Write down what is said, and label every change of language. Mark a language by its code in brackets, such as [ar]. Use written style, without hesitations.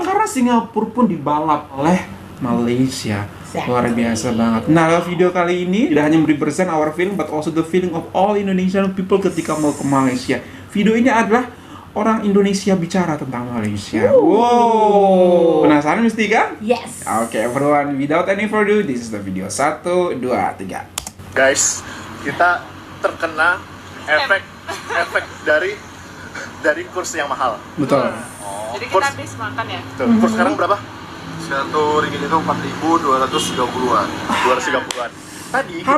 [id] Karena Singapura pun dibalap oleh Malaysia. Luar biasa banget. Nah, video kali ini tidak hanya [en] represent our feeling, but also the feeling of all Indonesian people [id] ketika mau ke Malaysia. Video ini adalah orang Indonesia bicara tentang Malaysia. Wow, penasaran Mistika? [en] Yes. Oke, everyone, without any further ado, this is the video. 1, 2, 3. [id] Guys, kita terkena efek dari kurs yang mahal. Betul. Jadi kita habis makan ya? Tuh, kurs sekarang berapa? Satu ringgit itu 4.230-an. 230-an. Tadi kita